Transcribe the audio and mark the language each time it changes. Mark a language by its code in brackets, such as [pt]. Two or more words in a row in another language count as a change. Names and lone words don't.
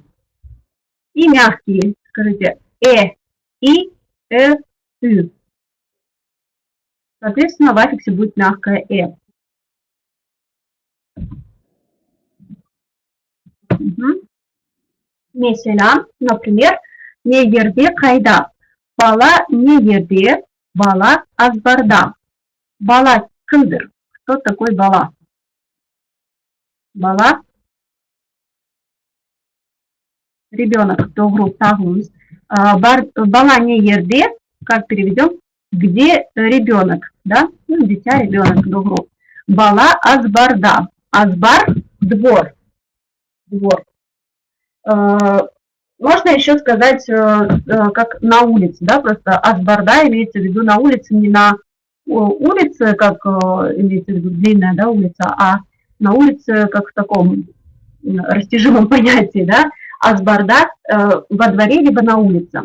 [ru] И мягкие, скажите, И, И. Соответственно, в аффиксе будет мягкое Угу. [crh] Mesela, например, не ерде кайда. Бала не ерде, бала азбарда. Бала кымдыр. [ru] Кто такой бала? Бала. Ребенок. [crh] Doğru, сағымыз. Бала не ерде, [ru] как переведем? Где ребенок? Да? Ну, дитя, ребенок. Doğru. [crh] Бала азбарда. Азбар – [ru] двор. Двор. Можно еще сказать, как на улице, да, просто азбарда имеется в виду на улице, не на улице, как имеется в виду длинная, да, улица, а на улице, как в таком растяжимом понятии, да, азбарда во дворе, либо на улице.